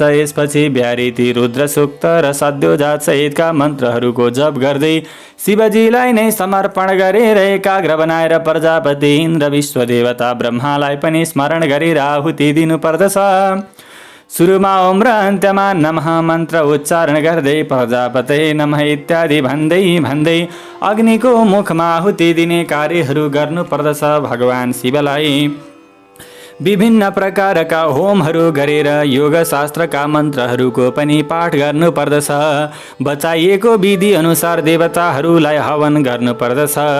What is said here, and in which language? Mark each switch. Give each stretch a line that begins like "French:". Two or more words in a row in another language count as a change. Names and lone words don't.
Nepali: यसपछि ब्यारिती, रुद्र सूक्त र सद्योजात सहितका मन्त्रहरूको जप गर्दै शिवजीलाई नै समर्पण गरेर एकाग्र बनाएर प्रजापति इन्द्र, विश्वदेवता ब्रह्मालाई पनि स्मरण गरेर आहुति दिनुपर्दछ। सुरुमा ओम र अन्त्यमा नमः मन्त्र उच्चारण गर्दै
Sanskrit: प्रजापते नमः
Nepali: इत्यादि भन्दै भन्दै अग्निको मुखमा आहुति दिने कार्यहरू गर्नुपर्दछ। भगवान शिवलाई विभिन्न प्रकारका होमहरू गरेर योगशास्त्रका मन्त्रहरूको पनि पाठ गर्नुपर्दछ। बचाइएको विधि अनुसार देवताहरूलाई हवन गर्नुपर्दछ।